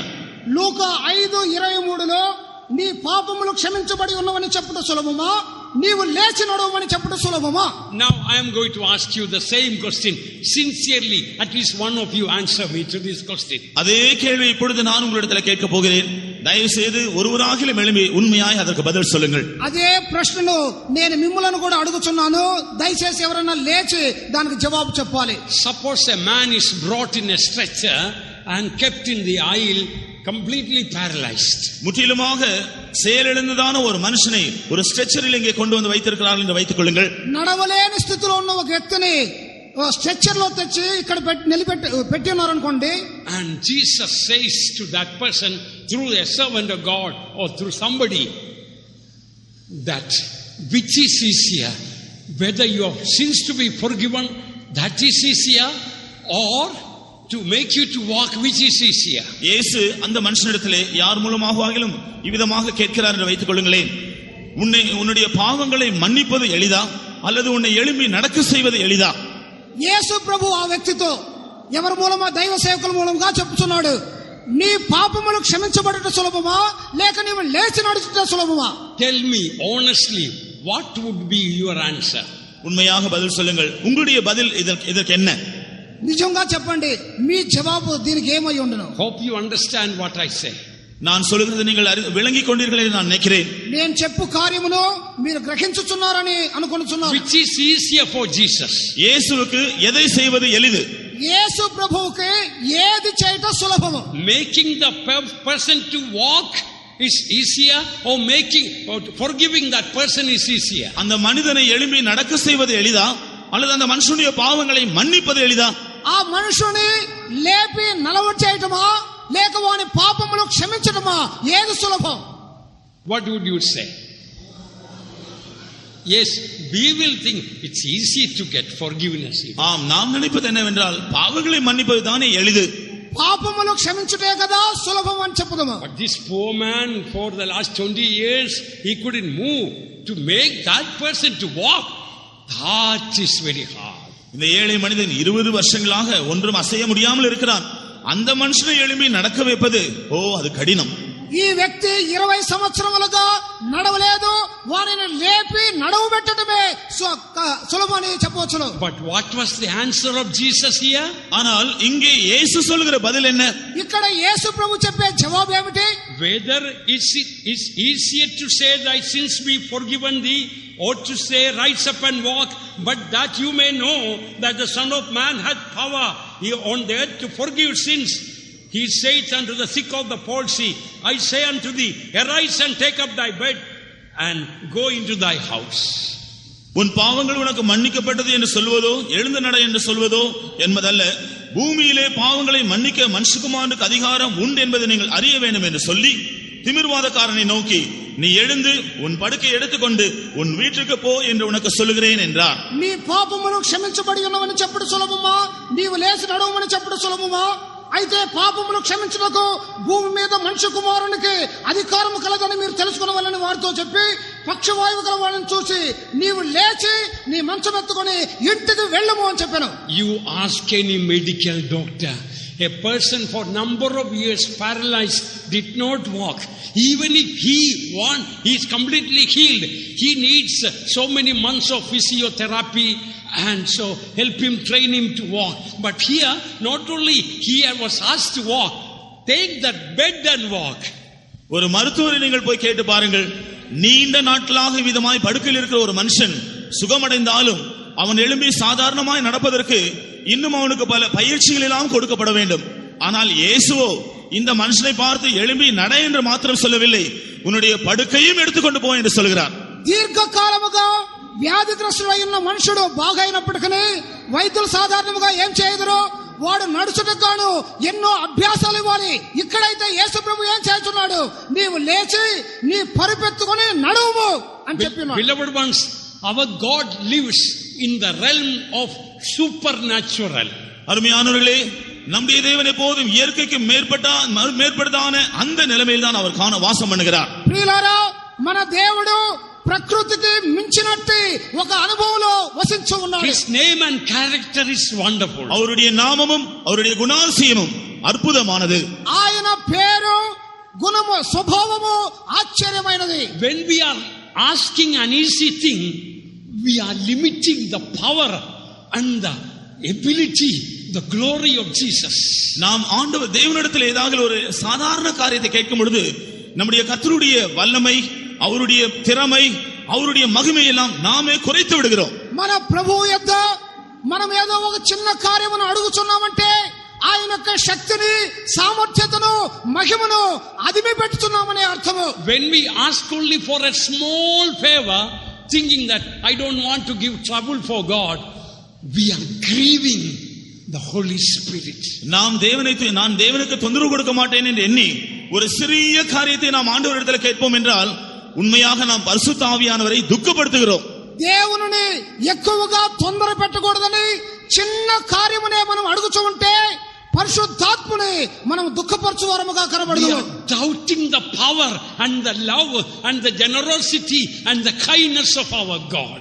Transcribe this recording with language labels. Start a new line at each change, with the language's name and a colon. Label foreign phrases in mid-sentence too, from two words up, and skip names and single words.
Telugu: లూకా 5:23 నీ పాపములు క్షమించబడి ఉన్నవని చెప్పుట సులభమా, నీవు లేచి నడవమని చెప్పుట సులభమా?
English: Now I am going to ask you the same question. Sincerely, at least one of you answer me to this question.
Tamil: அதே கேள்வி இப்பொழுது நான் உங்களிடத்தில் கேட்க போகிறேன். தயவு செய்து ஒருவராகிலும் எழும்பி உண்மையாய் அதற்கு பதில் சொல்லுங்கள்.
Telugu: అదే ప్రశ్నను నేను మిమ్మల్ని కూడా అడుగుచున్నాను. దయచేసి ఎవరైనా లేచి దానికి జవాబు చెప్పాలి.
English: Suppose a man is brought in a stretcher and kept in the aisle, completely paralyzed.
Tamil: முற்றிலுமாக செயலிழந்ததான ஒரு மனுஷனை ஒரு ஸ்ட்ரெச்சரில் இங்கே கொண்டு வந்து வைத்திருக்கிறார்கள் என்று வைத்துக் கொள்ளுங்கள்.
Telugu: నడవలేని స్థితిలో ఉన్న ఒక వ్యక్తిని స్ట్రెచర్ లో తెచ్చి ఇక్కడ పెట్టి ఉన్నారనుకోండి.
English: And Jesus says to that person through a servant of God or through somebody, that which is easier, whether your sins to be forgiven that is easier, or to make you to walk, which is easier?
Tamil: இயேசு அந்த மனுஷனிடத்திலே யார் மூலமாகவும் இவ்விதமாக கேட்கிறார் என்று வைத்துக் கொள்ளுங்களேன். உன்னுடைய பாவங்களை மன்னிப்பது எளிதா அல்லது உன்னை எழும்பி நடக்க செய்வது எளிதா?
Telugu: యేసు ప్రభు ఆ వ్యక్తితో ఎవరి మూలమా దైవ సేవకుల మూలంగా చెప్తున్నాడు, నీ పాపములు క్షమించబడట సులభమా లేక నీవు లేచి నడుచుట సులభమా?
English: Tell me honestly, what would be your answer?
Tamil: உண்மையாக பதில் சொல்லுங்கள். உங்களுடைய பதில் இதற்கு என்ன?
Telugu: నిజంగా చెప్పండి, మీ జవాబు దీనికి ఏమై ఉండును?
English: Hope you understand what I say.
Tamil: நான் சொல்கிறது நீங்கள் விளங்கிக் கொண்டீர்கள் என்று நான் நினைக்கிறேன்.
Telugu: నేను చెప్పు కార్యమును మీరు గ్రహించుచున్నారని అనుకొనుచున్నాను.
English: Which is easier for Jesus?
Tamil: இயேசுவுக்கு எதை செய்வது எளிது?
Telugu: యేసు ప్రభువుకి ఏది చేయట సులభము?
English: Making the person to walk is easier, or forgiving that person is easier?
Tamil: அந்த மனிதனை எழும்பி நடக்க செய்வது எளிதா அல்லது அந்த மனுஷனுடைய பாவங்களை மன்னிப்பது எளிதா?
Telugu: ఆ మనుషుని లేపి నలవచేయటమా లేక వాని పాపములు క్షమించటమా ఏది సులభం?
English: What would you say? Yes, we will think it's easy to get forgiveness.
Tamil: ஆம், நாம் நினைப்பது என்னவென்றால் பாவங்களை மன்னிப்பது தானே எளிது.
Telugu: పాపములు క్షమించుటే కదా సులభం అని చెప్పుదాము.
English: But this poor man for the last 20 years he couldn't move to make that person to walk. That is very hard.
Tamil: இந்த ஏழை மனிதன் 20 வருஷங்களாக ஒன்றும் அசைய முடியாமல் இருக்கிறான். அந்த மனுஷனை எழும்பி நடக்க வைப்பது அது கடினம்.
Telugu: ఈ వ్యక్తి 20 సంవత్సరములుగా నడవలేదు, వారిని లేపి నడవబెట్టడమే సులభమని చెప్పవచ్చును.
English: But what was the answer of Jesus here?
Tamil: ஆனால் இங்கே இயேசு சொல்கிற பதில் என்ன?
Telugu: ఇక్కడ యేసు ప్రభు చెప్పే జవాబు ఏమిటి?
English: Whether it's easier to say thy sins be forgiven thee, or to say rise up and walk, but that you may know that the Son of Man hath power on the earth to forgive sins. He saith unto the sick of the palsy, I say unto thee, arise and take up thy bed and go into thy house.
Tamil: உன் பாவங்கள் உனக்கு மன்னிக்கப்பட்டது என்று சொல்வதோ எழுந்து நட என்று சொல்வதோ என்பதல்ல, பூமியிலே பாவங்களை மன்னிக்க மனுஷகுமாரனுக்கு அதிகாரம் உண்டு என்பதை நீங்கள் அறிய வேண்டும் என்று சொல்லி திமிர்வாதக்காரனை நோக்கி, நீ எழுந்து உன் படுக்கை எடுத்துக்கொண்டு உன் வீட்டுக்கு போ என்று உனக்கு சொல்லுகிறேன் என்றார்.
Telugu: నీ పాపములు క్షమించబడి ఉన్నవని చెప్పుడు సులభమా, నీవు లేచి నడవమని చెప్పుడు సులభమా? అయితే పాపములు క్షమించుటకు భూమి మీద మనుష్య కుమారునికి అధికారం కలదని మీరు తెలుసుకునవలని వారితో చెప్పి పక్షవాయువు గల వారిని చూసి నీవు లేచి నీ మంచం ఎత్తుకొని ఇంటికి వెళ్ళము అని చెప్పాను.
English: You ask any medical doctor, a person for number of years paralyzed did not walk. Even if he is completely healed, he needs so many months of physiotherapy and so help him, train him to walk. But here not only he was asked to walk, take that bed and walk.
Tamil: ஒரு மருத்துவரை நீங்கள் போய் கேட்டு பாருங்கள். நீண்ட நாட்களாக விதமாய் படுக்கையில் இருக்கிற ஒரு மனுஷன் சுகமடைந்தாலும் அவன் எழும்பி சாதாரணமாய் நடப்பதற்கு இன்னும் அவனுக்கு பல பயிற்சிகள் எல்லாம் கொடுக்கப்பட வேண்டும். ஆனால் இயேசுவோ இந்த மனுஷனை பார்த்து எழும்பி நட என்று மாத்திரம் சொல்லவில்லை, உன்னுடைய படுக்கையும் எடுத்துக்கொண்டு போ என்று சொல்கிறார்.
Telugu: దీర్ఘకాలముగా వ్యాధిగ్రస్తుడైన మనుషుడు బాగైనప్పటికీ వైద్యులు సాధారణంగా ఏం చేయదురో వాడు నడుచుటకు ఎన్నో అభ్యాసాలు ఇవ్వాలి. ఇక్కడైతే యేసు ప్రభు ఏం చేస్తున్నాడు, నీవు లేచి నీ పరిపెత్తుకొని నడువు అని చెప్పినాడు.
English: Beloved ones, our God lives in the realm of supernatural.
Tamil: அருமையானவர்களே, நம்முடைய தேவன் எப்போதும் இயற்கைக்கு மேற்பட்டதான அந்த நிலைமையில் தான் அவர் வாசம் பண்ணுகிறார்.
Telugu: ప్రియులారా, మన దేవుడు ప్రకృతికి మించినట్టి ఒక అనుభవంలో వసించు ఉన్నాడు.
English: His name and character is wonderful.
Tamil: அவருடைய நாமமும் அவருடைய குணாதிசயமும் அற்புதமானது.
Telugu: ఆయన పేరు గుణము స్వభావము ఆశ్చర్యమైనది.
English: When we are asking an easy thing, we are limiting the power and the ability, the glory of Jesus.
Tamil: நாம் ஆண்டவர் தேவனிடத்தில் ஏதாவது ஒரு சாதாரண காரியத்தை கேட்கும் பொழுது நம்முடைய கர்த்தருடைய வல்லமை, அவருடைய திறமை, அவருடைய மகிமை எல்லாம் நாமே குறைத்து விடுகிறோம்.
Telugu: మన ప్రభువు యొద్ద మనం ఏదో ఒక చిన్న కార్యమును అడుగుచున్నామంటే ఆయన యొక్క శక్తిని, సామర్థ్యతను, మహిమను అదిమి పెట్టుచున్నామనే అర్థము.
English: When we ask only for a small favor, thinking that I don't want to give trouble for God, we are grieving the Holy Spirit.
Tamil: நான் தேவனுக்கு தொந்தரவு கொடுக்க மாட்டேன் என்று எண்ணி ஒரு சிறிய காரியத்தை நாம் ஆண்டவரிடத்தில் கேட்போம் என்றால் உண்மையாக நாம் பரிசுத்த ஆவியானவரை துக்கப்படுத்துகிறோம்.
Telugu: దేవుని ఎక్కువగా తొందర పెట్టకూడదని చిన్న కార్యమునే మనం అడుగుచూ ఉంటే పరిశుద్ధాత్ముని మనం దుఃఖపరచువారముగా
English: We
Telugu: కనబడదు.
English: are doubting the power and the love and the generosity and the kindness of our God.